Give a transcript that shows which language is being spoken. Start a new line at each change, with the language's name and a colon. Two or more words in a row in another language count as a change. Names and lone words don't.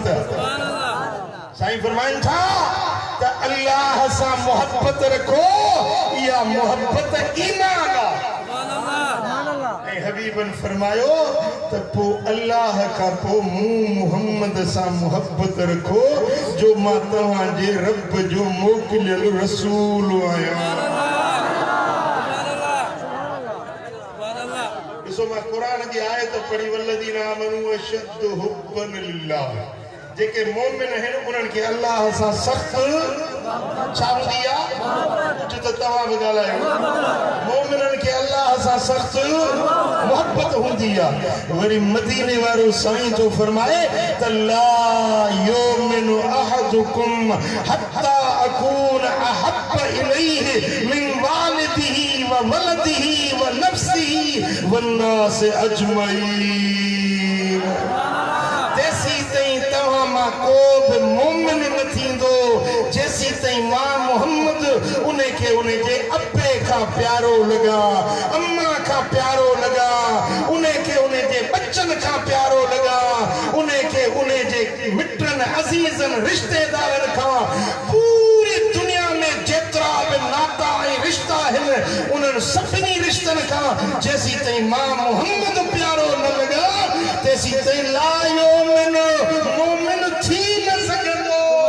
Sindhi: साईं फरमाइनि था त अल्लाह सां मोहब्बत रखो इहा मोहब्बत ईमान आहे ऐं हबीबन फरमायो त पोइ अल्लाह खां पोइ मूं मुहम्मद सां मोहब्बत रखो जो मां तव्हांजे रब जो मोकिलियल रसूल आहियां मां कुरान जी आयत पढ़ी
Arabic: والذين آمنوا أشد حبا لله
Sindhi: जेके मोमिन आहिनि उन्हनि खे अल्लाह सां सख़्त छा हूंदी आहे कुझु त तव्हां बि ॻाल्हायो मोमिननि खे अल्लाह सां सख़्त मोहब्बत हूंदी आहे वरी मदीने वारो साईं जो फरमाए त
Arabic: لا يؤمن أحدكم حتى أكون أحب إليه من والده و وولده ونفسه والناس أجمعين
Sindhi: तेसी ताईं तव्हां मां को बि मोमिन न थींदो जेसी ताईं मां मुहम्मद उनखे उनजे अब्बे खां प्यारो लॻा अम्मा खां प्यारो लॻा उनखे उनजे बच्चन खां प्यारो लॻा उनखे उनजे मिटनि अज़ीज़नि रिश्तेदारनि खां पूरी दुनिया में जेतिरा बि नाता ऐं रिश्ता आहिनि उन्हनि सभिनी रिश्तनि खां जेसी ताईं मां मुहम्मद प्यारो न लॻा तेसी ताईं
Arabic: لا يؤمن
Sindhi: मोमिन थी न सघंदो